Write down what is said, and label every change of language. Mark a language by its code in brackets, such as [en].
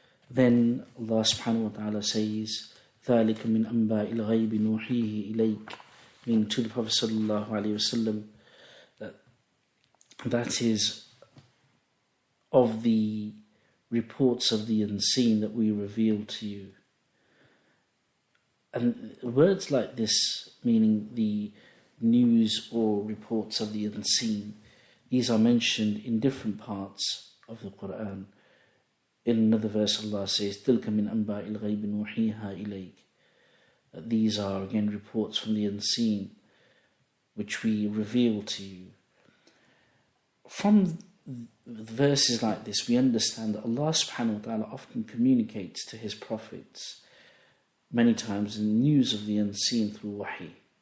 [en] Then Allah subhanahu wa ta'ala says, [ar] ذَلِكَ مِنْ أَنْبَاءِ الْغَيْبِ نُوحِيهِ إِلَيْكَ, [en] meaning to the Prophet sallallahu alayhi wasallam, that is of the reports of the unseen that we reveal to you. And words like this, meaning the news or reports of the unseen, these are mentioned in different parts of the Quran. In another verse Allah says, [ar] تِلْكَ مِنْ أَنْبَاءِ الْغَيْبِ نُوحِيهَا إِلَيْكَ. [en] These are again reports from the unseen which we reveal to you. From verses like this we understand that Allah subhanahu wa ta'ala often communicates to his prophets many times in news of the unseen through wahi.